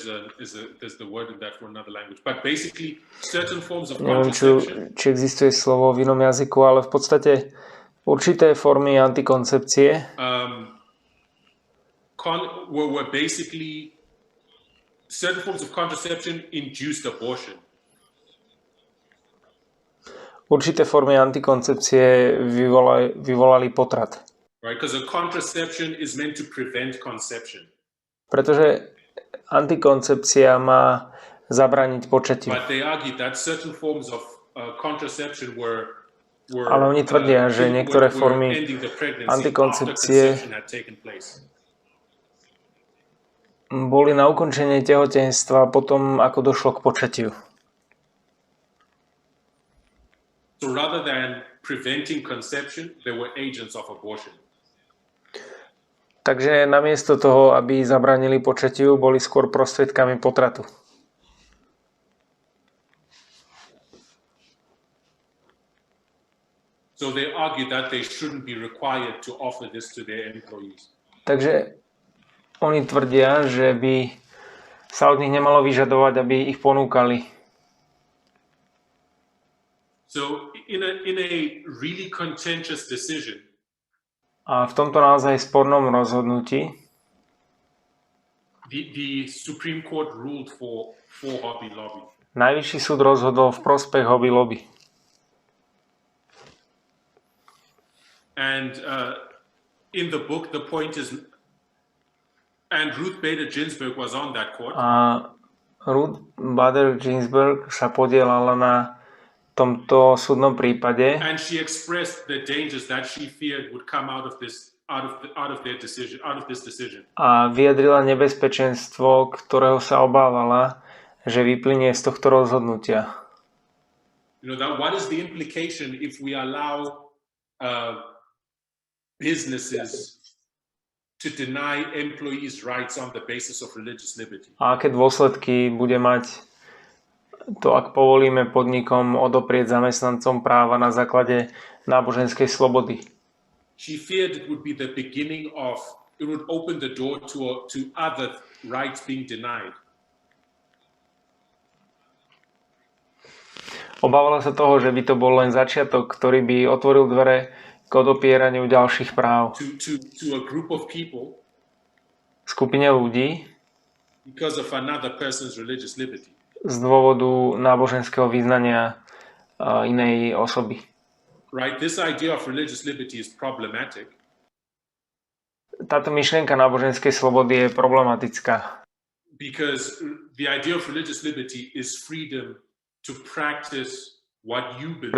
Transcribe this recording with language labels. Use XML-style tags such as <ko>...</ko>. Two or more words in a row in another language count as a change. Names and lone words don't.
<sk>Neviem, či existuje slovo v inom jazyku, ale v podstate určité formy antikoncepcie</sk> <en>were basically certain forms of contraception induced abortion.</en> <sk>Určité formy antikoncepcie vyvolali potrat.</sk> <en>Right, because a contraception is meant to prevent conception.</en> <sk>Pretože antikoncepcia má zabrániť počatiu.</sk> <en>But they argued that certain forms of contraception were</en> <sk>ale oni tvrdia, že niektoré formy antikoncepcie boli na ukončenie tehotenstva potom, ako došlo k počatiu.</sk> <en>So rather than preventing conception, they were agents of abortion.</en> <sk>Takže namiesto toho, aby zabránili počatiu, boli skôr prostriedkami potratu.</sk> <en>So they argued that they shouldn't be required to offer this to their employees.</en> <sk>Takže oni tvrdia, že by sa od nich nemalo vyžadovať, aby ich ponúkali.</sk> <en>So in a really contentious decision,</en> <sk>a v tomto naozaj spornom rozhodnutí</sk> <en>the Supreme Court ruled for Hobby Lobby.</en> <sk>Najvyšší súd rozhodol v prospech Hobby Lobby.</sk> <en>And in the book, the point is, and Ruth Bader Ginsburg was on that court.</en> <sk>A Ruth Bader Ginsburg sa podielala na tomto súdnom prípade.</sk> <en>And she expressed the dangers that she feared would come out of this decision.</en> <sk>A vyjadrila nebezpečenstvo, ktorého sa obávala, že vyplynie z tohto rozhodnutia.</sk> <en>You know, that what is the implication if we allow businesses to deny employees rights on the basis of religious liberty?</en> <sk>A aké dôsledky bude mať to, ak povolíme podnikom odoprieť zamestnancom práva na základe náboženskej slobody?</sk> <en>She feared it would be the beginning of, it would open the door to other rights being denied.</en> <sk>Obávala sa toho, že by to bol len začiatok, ktorý by otvoril dvere k odopieraniu ďalších práv.</sk> <en>To a group of people,</en> <sk>skupine ľudí,</sk> <en>because of another person's religious liberty.</en> <sk>Z dôvodu náboženského vyznania inej osoby.</sk> <en>Right, this idea of religious liberty is problematic.</en> <sk>Táto myšlienka náboženskej slobody je problematická.</sk> <en>Because the idea of religious liberty is freedom to practice what you believe.</en>